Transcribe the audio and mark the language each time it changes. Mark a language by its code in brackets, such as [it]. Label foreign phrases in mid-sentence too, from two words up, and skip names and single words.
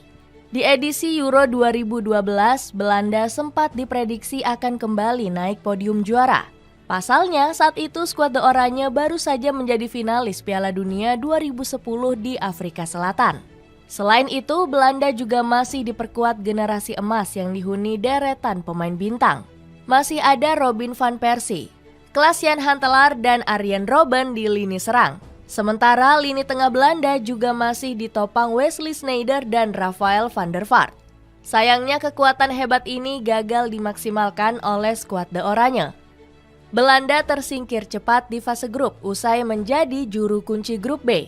[id] Di edisi Euro 2012, Belanda sempat diprediksi akan kembali naik podium juara. Pasalnya, saat itu skuad The Oranje baru saja menjadi finalis Piala Dunia 2010 di Afrika Selatan. Selain itu, Belanda juga masih diperkuat generasi emas yang dihuni deretan pemain bintang. Masih ada Robin van Persie, Klaas-Jan Huntelaar, dan Arjen Robben di lini serang. Sementara lini tengah Belanda juga masih ditopang Wesley Sneijder dan Rafael van der Vaart. Sayangnya kekuatan hebat ini gagal dimaksimalkan oleh skuad The Oranje. Belanda tersingkir cepat di fase grup usai menjadi juru kunci grup B.